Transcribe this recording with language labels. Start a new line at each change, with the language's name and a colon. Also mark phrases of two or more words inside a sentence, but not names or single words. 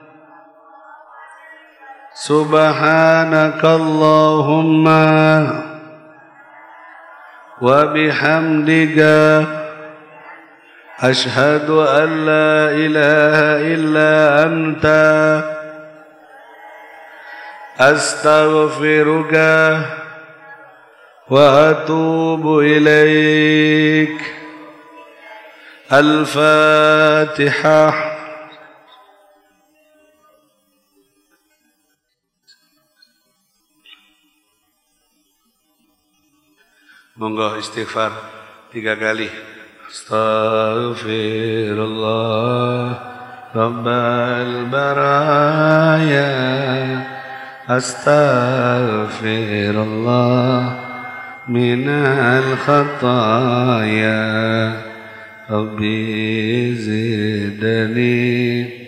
Arabic: سبحانك اللهم وبحمدك أشهد أن لا إله إلا أنت أستغفرك وأتوب إليك. Al-Fatihah.
Javanese: Monggo istighfar 3 kali.
Arabic: أستغفر الله رب البرايا. Astaghfirullah من الخطايا ربي زدني